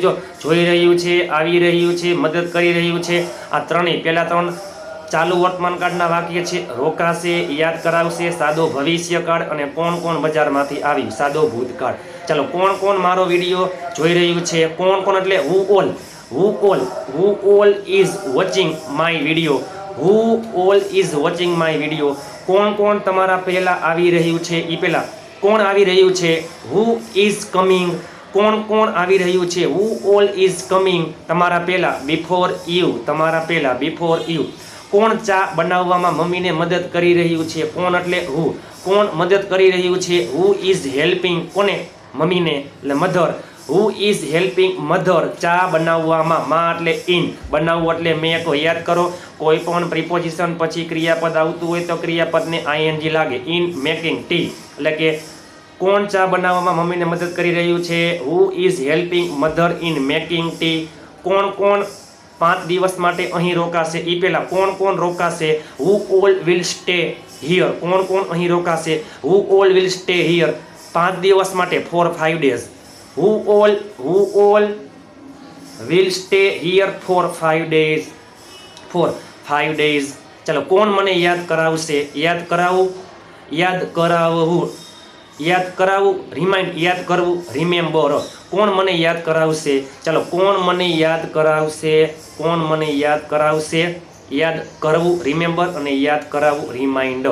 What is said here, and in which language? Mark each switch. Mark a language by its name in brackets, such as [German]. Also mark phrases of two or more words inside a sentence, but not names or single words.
[Gujarati] જો જોઈ રહ્યું છે, આવી રહ્યું છે, મદદ કરી રહ્યું છે, આ ત્રણેય. પહેલા ત્રણ ચાલુ વર્તમાન કાળના વાક્ય છે. રોકાશે, યાદ કરાવશે, સાદો ભવિષ્યકાળ, અને કોણ કોણ બજારમાંથી આવ્યું, સાદો ભૂતકાળ. ચાલો, કોણ કોણ મારો વિડીયો જોઈ રહ્યું છે? કોણ કોણ એટલે [English] who all is watching my video? who all is watching my video? [Gujarati] કોણ કોણ તમારા પહેલા આવી રહ્યું છે? એ પહેલા કોણ આવી રહ્યું છે? [English] who is coming? [Gujarati] કોણ કોણ આવી રહ્યું છે? [English] who all is coming? [Gujarati] તમારા પહેલા, [English] before you, [Gujarati] તમારા પહેલા, [English] before you. [Gujarati] કોણ ચા બનાવવામાં મમ્મીને મદદ કરી રહ્યું છે? કોણ એટલે who. કોણ મદદ કરી રહ્યું છે? [English] who is helping? [Gujarati] કોને? મમ્મીને, એટલે મધર. [English] who is helping mother [Gujarati] ચા બનાવવામાં? માં એટલે in, બનાવવું એટલે મેક. યાદ કરો, કોઈ પણ પ્રિપોઝિશન પછી ક્રિયાપદ આવતું હોય તો ક્રિયાપદને ing લાગે. [English] in making tea, [Gujarati] એટલે કે કોણ ચા બનાવવામાં મમ્મીને મદદ કરી રહ્યું છે? [English] who is helping mother in making tea. [Gujarati] કોણ કોણ 5 દિવસ માટે અહીં રોકાશે? એ પહેલા કોણ કોણ રોકાશે? [English] who all will stay here? [Gujarati] કોણ કોણ અહીં રોકાશે? [English] who all will stay here [Gujarati] 5 દિવસ માટે, [English] for 5 days. who all will stay here for 5 days, for 5 days. [Gujarati] ચલો, કોણ મને યાદ કરાવશે? યાદ કરાવવું, યાદ કરાવવું, યાદ કરાવવું, રિમાઇન્ડ, યાદ કરવું, રિમેમ્બર. કોણ મને યાદ કરાવશે? ચલો, કોણ મને યાદ કરાવશે? કોણ મને યાદ કરાવશે? યાદ કરવું, રિમેમ્બર, અને યાદ કરાવવું, રિમાઇન્ડર.